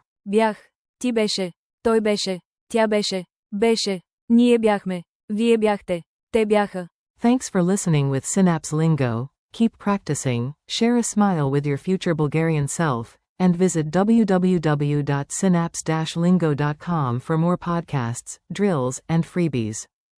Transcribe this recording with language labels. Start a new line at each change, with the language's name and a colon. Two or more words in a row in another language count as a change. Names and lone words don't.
Bulgarian: Бях. Ти беше. Той беше. Тя беше. Беше. Ние бяхме. Вие бяхте. Те бяха.
English: Thanks for listening with Synapse Lingo. Keep practicing, share a smile with your future Bulgarian self, and visit www.synapse-lingo.com for more podcasts, drills, and freebies.